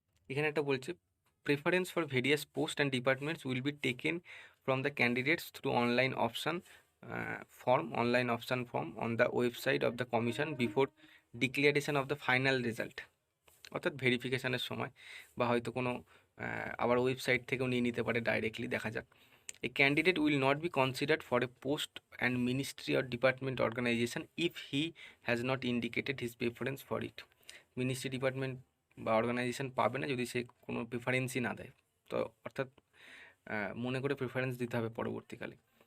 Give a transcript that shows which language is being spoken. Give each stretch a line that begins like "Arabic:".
Bangla: এখানে একটা বলছে
English: preference for various post and departments will be taken from the candidates through online option form on the website of the commission before declaration of the final result,
Bangla: অর্থাৎ ভেরিফিকেশানের সময়, বা হয়তো কোনো আবার website থেকেও নিয়ে নিতে পারে ডাইরেক্টলি, দেখা যাক।
English: A candidate will not be considered for a post and ministry or department organization if he has not indicated his preference for it.
Bangla: Ministry department বা অর্গানাইজেশন পাবে না যদি সে কোনো প্রেফারেন্সই না দেয়, তো অর্থাৎ মনে করে প্রেফারেন্স দিতে হবে পরবর্তীকালে।